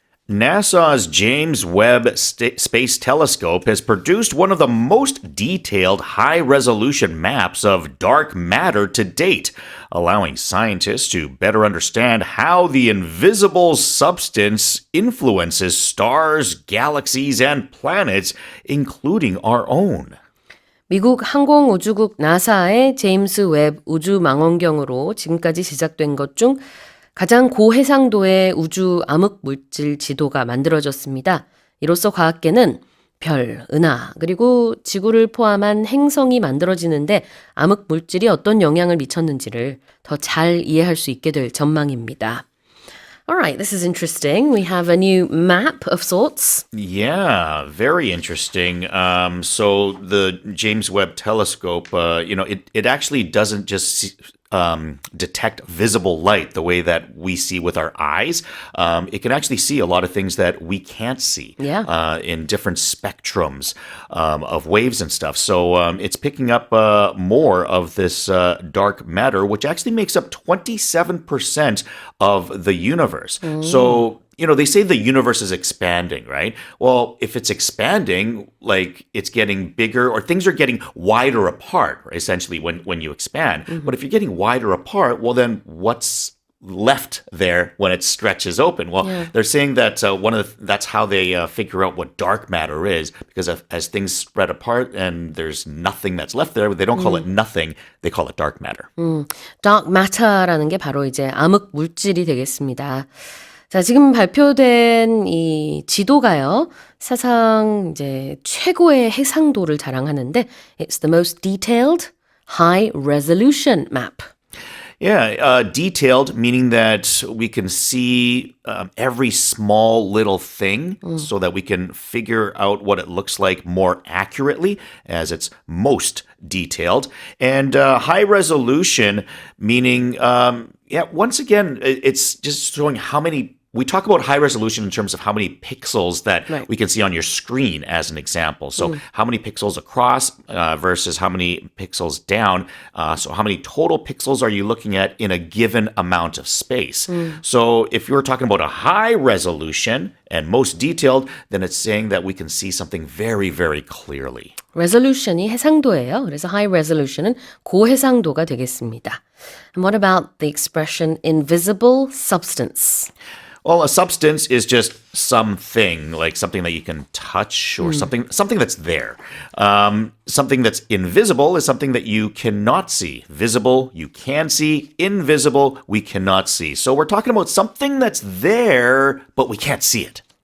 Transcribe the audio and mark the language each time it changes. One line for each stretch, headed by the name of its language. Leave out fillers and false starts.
English: NASA's James Webb Space Telescope has produced one of the most detailed high-resolution maps of dark matter to date, allowing scientists to better understand how the invisible substance influences stars, galaxies, and planets, including our own.
Korean: 미국 항공우주국 나사의 제임스 웹 우주망원경으로 지금까지 제작된 것 중 가장 고해상도의 우주 암흑물질 지도가 만들어졌습니다. 이로써 과학계는 별, 은하, 그리고 지구를 포함한 행성이 만들어지는데 암흑물질이 어떤 영향을 미쳤는지를 더 잘 이해할 수 있게 될 전망입니다.
English: Alright, this is interesting. We have a new map of sorts. Yeah, very interesting. So the James Webb Telescope, it actually doesn't just detect visible light the way that we see with our eyes. It can actually see a lot of things that we can't see in different spectrums of waves and stuff. So it's picking up more of this dark matter, which actually makes up 27% of the universe. So they say the universe is expanding, right? Well, if it's expanding, like it's getting bigger or things are getting wider apart, right, essentially when you expand. But if you're getting wider apart, well, then what's left there when it stretches open? Well, they're saying that that's how they figure out what dark matter is, because as things spread apart and there's nothing that's left there, they don't call it nothing, they call it dark matter.
Korean: dark matter라는 게 바로 이제 암흑 물질이 되겠습니다. 자, 지금 발표된 이 지도가요, 사상 이제 최고의 해상도를 자랑하는데,
English: it's the most detailed, high resolution map. Yeah, detailed, meaning that we can see every small little thing so that we can figure out what it looks like more accurately as it's most detailed. And high resolution, meaning, once again, it's just showing how many. We talk about high resolution in terms of how many pixels that we can see on your screen as an example. So how many pixels across versus how many pixels down. So how many total pixels are you looking at in a given amount of space? So if you're talking about a high resolution and most detailed, then it's saying that we can see something very, very clearly.
Korean: resolution이 해상도예요. 그래서 high resolution은 고해상도가 되겠습니다.
English: And what about the expression invisible substance? Well, a substance is just something, like something that you can touch or something that's there. Something that's invisible is something that you cannot see. Visible, you can see. Invisible, we cannot see. So we're talking about something that's there, but we can't see it.